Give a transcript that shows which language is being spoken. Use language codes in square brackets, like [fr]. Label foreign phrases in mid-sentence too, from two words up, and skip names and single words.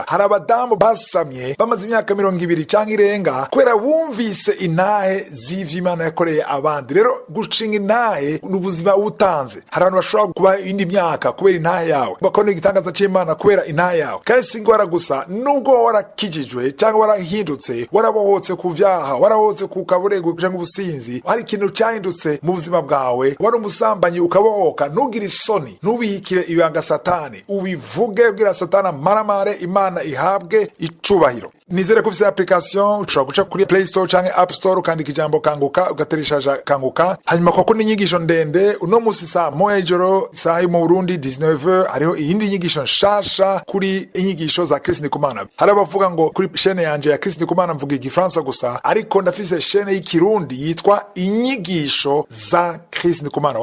[rn] Hari abadamu basamye bamaze imyaka 20 canke irenga kubera bumvise intahe z'ivy'Imana yakoreye abandi. Rero gucinga intahe n'ubuzima utanze. Hari abantu bashobora kuba indi myaka kubera intahe yawe, bakora igitangaza c'Imana kubera intahe yawe. Kandi si ingwara gusa, nubwo warakijijwe cyangwa warahindutse, warabohotse ku vyaha, warahoze ukaburego cyangwa ubusinzi, hari ikintu cyahindutse mu buzima bwawe, wari umusambanyi ukabohoka, ntugire isoni, ntubihikire ibanga Satani, ubivuge kugira Satani maramare, Imana ihabwe icubahiro. Nizere ko ufite application ushobora guca kuri Play Store canke App Store ukandika ijambo kanguka ugatereshaja kanguka. Hanyuma kwa kuni nyigisho ndende uno musi saa moya ijoro saa mu Burundi 19h hariho iyindi nyigisho nshasha kuri inyigisho za Chris Ndikumana. Hari abavuga ngo kuri chaîne yanje ya Chris Ndikumana mvuga igifaransa gusa, ariko ndafise chaîne y'ikirundi yitwa inyigisho za Chris Ndikumana.